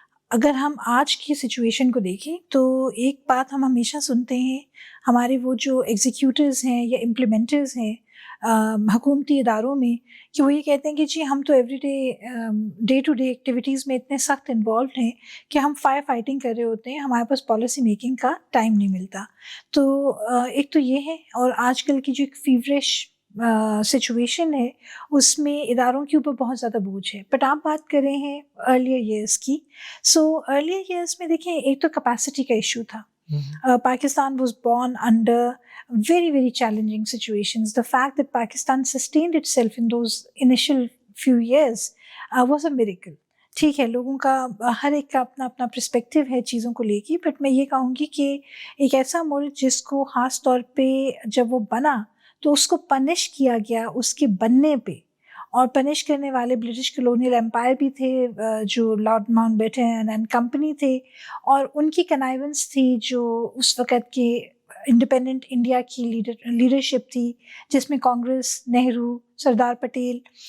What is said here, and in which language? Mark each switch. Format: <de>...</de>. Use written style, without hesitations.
<ur>اگر ہم آج کی سچویشن کو دیکھیں تو ایک بات ہم ہمیشہ سنتے ہیں، ہمارے وہ جو ایگزیکیوٹرز ہیں یا امپلیمنٹرز ہیں حکومتی اداروں میں، کہ وہ یہ کہتے ہیں کہ جی ہم تو</ur> <en>every day to day activities</en> <ur>میں اتنے سخت انوالوڈ ہیں کہ ہم فائر فائٹنگ کر رہے ہوتے ہیں، ہمارے پاس پالیسی میکنگ کا ٹائم نہیں ملتا. تو ایک تو یہ ہے، اور آج کل کی جو ایک فیورش سچویشن ہے اس میں اداروں کے اوپر بہت زیادہ بوجھ ہے. بٹ آپ بات کر رہے ہیں ارلیئر ایئرس کی. سو ارلیئر ایئرس میں دیکھیں، ایک تو کیپیسٹی کا ایشو تھا.</ur> <en>Pakistan was born under very, very challenging situations. The fact that Pakistan sustained itself in those initial few years was a miracle.</en> <ur>ٹھیک ہے، لوگوں کا ہر ایک کا اپنا اپنا پرسپیکٹیو ہے چیزوں کو لے کے، بٹ میں یہ کہوں گی کہ ایک ایسا ملک جس کو خاص طور پہ جب وہ بنا تو اس کو پنش کیا گیا اس کے بننے پہ، اور پنش کرنے والے برٹش کلونیل امپائر بھی تھے جو lord Mount beaten and company تھے، اور ان کی کنائیونس تھی جو اس وقت کے انڈیپینڈنٹ انڈیا کی لیڈرشپ تھی، جس میں کانگریس، نہرو، سردار پٹیل.</ur>